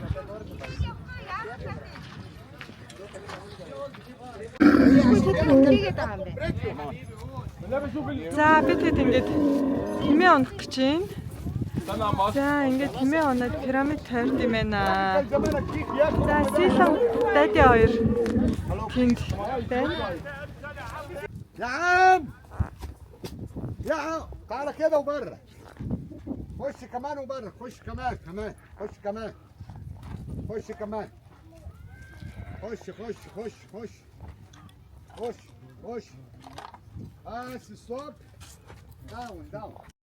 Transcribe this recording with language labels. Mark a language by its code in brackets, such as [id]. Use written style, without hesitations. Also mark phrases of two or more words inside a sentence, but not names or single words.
[mn] За бид хэд ингэж тэмээ унах гэж байна. За ингээд тэмээ оноод пирамид тойрд юм байна. За силэн дади хоёр тэнд байна. [ar] يا عم يا عم تعال كده وبره خش كمان وبره خش كمان خش كمان خش كمان خش بس [en] stop down